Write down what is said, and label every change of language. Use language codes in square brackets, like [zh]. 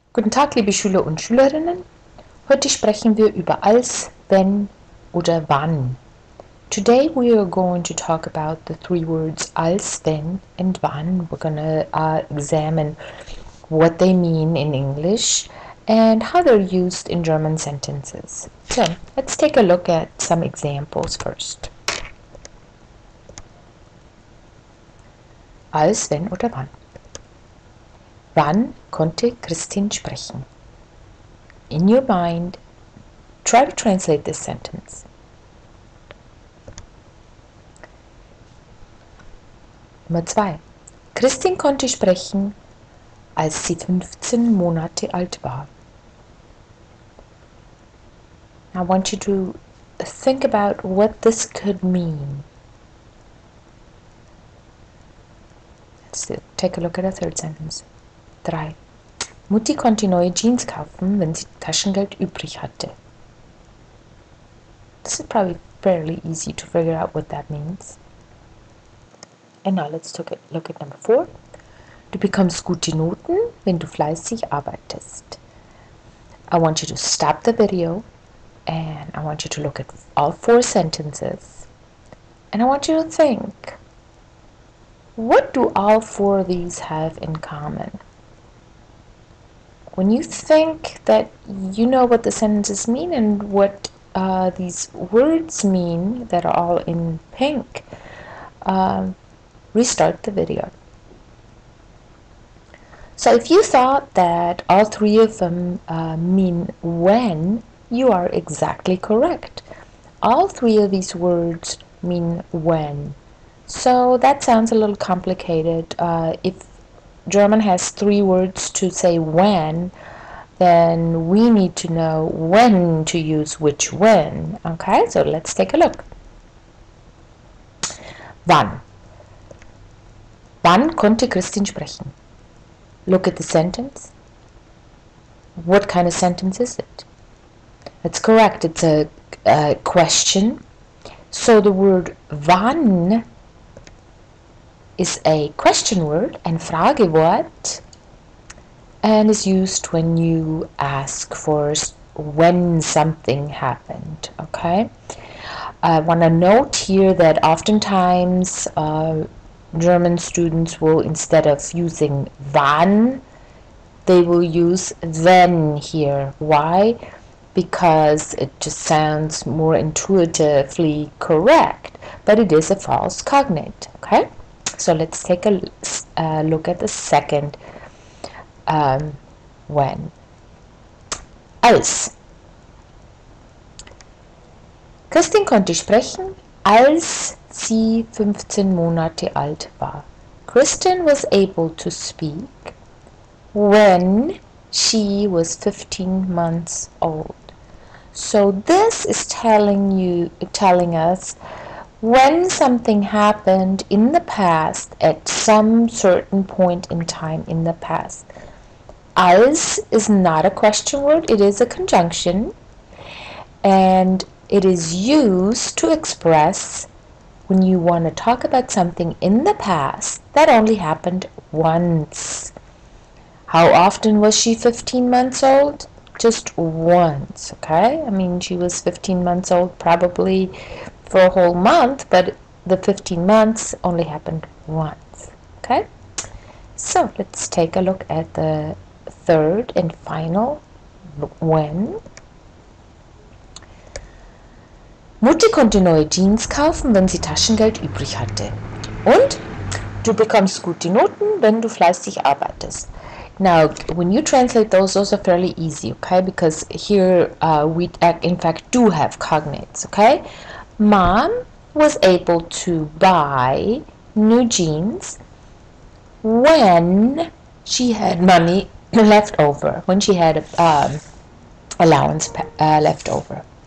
[de] Guten Tag, liebe Schüler und Schülerinnen. Heute sprechen wir über als, wenn oder wann. [en] Today we are going to talk about the three words als, wenn, and wann. We're going to examine what they mean in English and how they're used in German sentences. So let's take a look at some examples first. [de] Als, wenn oder wann. Wann konnte Christin sprechen? [en] In your mind, try to translate this sentence. [de] Nummer 2. Christin konnte sprechen, als sie 15 Monate alt war. [en] I want you to think about what this could mean. Let's take a look at a third sentence. [de] 3. Mutti konnte neue Jeans kaufen, wenn sie Taschengeld übrig hatte. [en] This is probably fairly easy to figure out what that means. And now let's take a look at number 4. [de] Du bekommst gute Noten, wenn du fleißig arbeitest. [en] I want you to stop the video and I want you to look at all 4 sentences. And I want you to think, what do all 4 of these have in common? When you think that you know what the sentences mean and what these words mean that are all in pink, restart the video. So if you thought that all 3 of them mean when, you are exactly correct. All 3 of these words mean when. So that sounds a little complicated. If German has 3 words to say when, then we need to know when to use which when. Okay, so let's take a look. [de] Wann? Wann konnte Christin sprechen? [en] Look at the sentence. What kind of sentence is it? That's correct. It's a question. So the word wann is a question word and Fragewort and is used when you ask for when something happened. Okay. I want to note here that oftentimes German students will, instead of using wann, they will use wenn here. Why? Because it just sounds more intuitively correct, but it is a false cognate. Okay, so let's take a look at the second when. [de] Als. Christin konnte sprechen, als sie 15 Monate alt war. [en] Kristen was able to speak when she was 15 months old. So this is telling us when something happened in the past at some certain point in time in the past. Als is not a question word, it is a conjunction, and it is used to express when you want to talk about something in the past that only happened once. How often was she 15 months old? Just once, okay? I mean, she was 15 months old probably for a whole month, but the 15 months only happened once, okay? So let's take a look at the third and final when. [de] Mutti konnte neue Jeans kaufen, wenn sie Taschengeld übrig hatte. Und du bekommst gute Noten, wenn du fleißig arbeitest. [en] Now, when you translate those are fairly easy, okay? Because here we, in fact, do have cognates, okay? Mom was able to buy new jeans when she had money left over, when she had allowance left over.